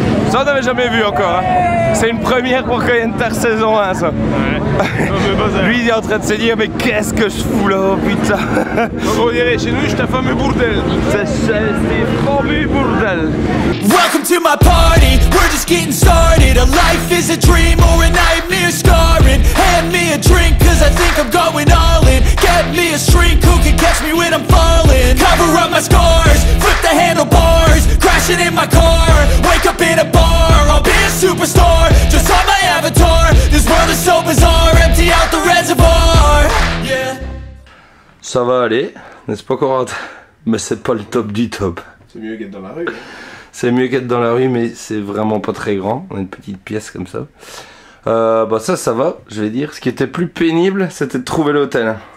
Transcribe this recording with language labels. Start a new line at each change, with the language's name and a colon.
French: Ça on n'avait jamais vu encore. Hein. C'est une première pour Koyentar saison 1 ça. Ouais. Lui il est en train de se dire mais qu'est-ce que je fous là, oh, putain. On dirait chez nous, je t'ai fameux bordel. C'est fameux bordel.
English: Welcome to my party, we're just getting started. A life is a dream or a nightmare scarring. Hand me a drink cause I think I'm going all in. Get me a shrink who can catch me when I'm falling. Cover up my scars, flip the handlebars. Crashing in my car, wake up in a bar. I'll be a superstar, just on my avatar. This world is so bizarre, empty out the reservoir. Yeah.
French: Ça va aller, n'est-ce pas Corentin? Mais c'est pas le top du top. C'est mieux qu'être dans la rue. Hein. C'est mieux qu'être dans la rue, mais c'est vraiment pas très grand. On a une petite pièce comme ça. Bah ça va, je vais dire. Ce qui était plus pénible, c'était de trouver l'hôtel.